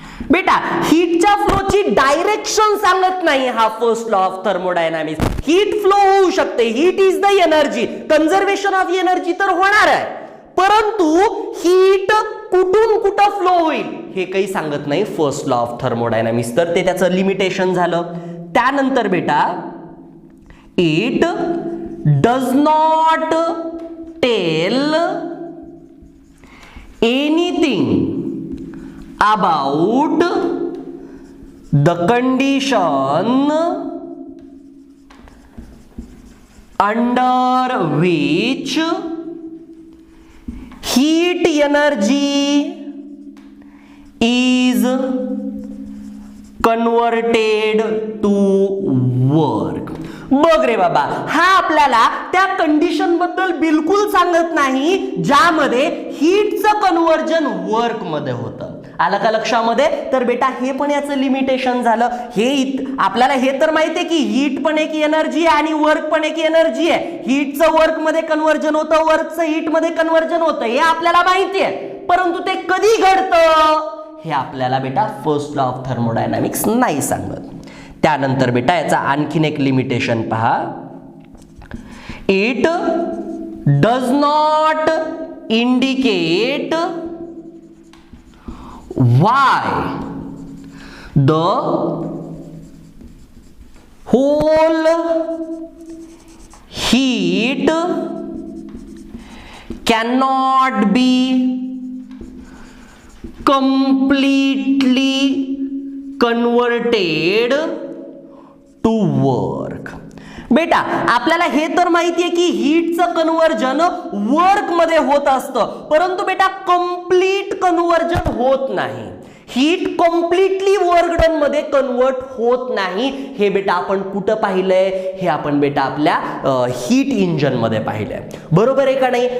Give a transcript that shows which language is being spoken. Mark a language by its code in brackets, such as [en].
[mr] बेटा हीटच्या फ्लोची डायरेक्शन सांगत नाही हा first law of thermodynamics. Heat flow होऊ शकते, [en] heat is the energy, [mr] conservation of energy तर होणार आहे, परंतु हीट कुठून कुठं फ्लो होईल हे काही सांगत नाही फर्स्ट लॉ ऑफ थर्मोडायनामिक्स। तर ते त्याचं लिमिटेशन झालं। त्यानंतर बेटा [en] It does not tell anything about the condition under which heat energy is converted to work. [mr] बघ रे बाबा, हा आपल्याला त्या कंडिशन बद्दल बिलकुल सांगत नाही ज्यामध्ये हीटचं कन्वर्जन वर्क मध्ये होतं. आलं का लक्षामध्ये? तर बेटा हे पण याचं लिमिटेशन झालं. आपल्याला हे तर माहितीये की हीट पण एक एनर्जी आहे आणि वर्क पण एक एनर्जी आहे. हीटचं वर्क मध्ये कन्वर्जन होतं, वर्कचं हीट मध्ये कन्वर्जन होतं, हे आपल्याला माहिती आहे. परंतु ते कधी घडतं हे आपल्याला बेटा फर्स्ट लॉ ऑफ थर्मोडायनामिक्स नाही सांगत. त्यानंतर बेटा याचा आणखीन एक लिमिटेशन पहा. [en] It does not indicate why the whole heat cannot be completely converted to work. [mr] बेटा आपल्याला हे तर माहितीये की हीटचं कन्वर्जन वर्क मध्ये होत असतं, परंतु बेटा कंप्लीट कन्वर्जन होत नाही. हीट कम्प्लिटली वर्क डन मध्ये कन्वर्ट होत नाही. हे बेटा आपण कुठं पाहिलंय? हे आपण बेटा आपल्या हीट इंजन मध्ये पाहिलंय. बरोबर आहे का नाही?